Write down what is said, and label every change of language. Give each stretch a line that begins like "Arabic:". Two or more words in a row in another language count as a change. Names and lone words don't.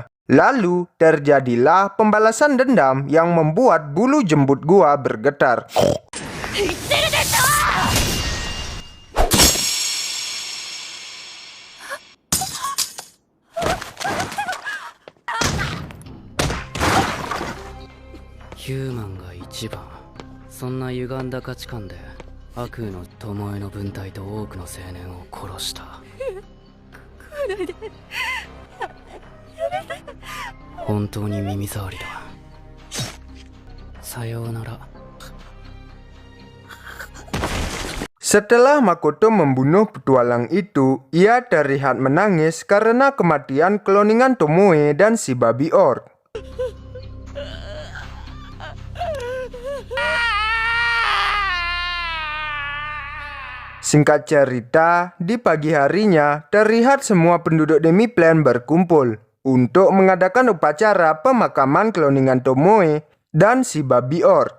Indonesian: Lalu terjadilah pembalasan dendam yang membuat bulu jembut gua bergetar.
Japanese: Human が一番。そんな歪んだ価値観で悪の巴の分隊と多くの青年を殺した。本当に耳障りだ。さようなら。
Indonesian: Setelah Makoto membunuh petualang itu, ia terlihat menangis karena kematian kloningan Tomoe dan si babi orc. Singkat cerita, di pagi harinya terlihat semua penduduk Demiplan berkumpul untuk mengadakan upacara pemakaman kloningan Tomoe dan si babi orc.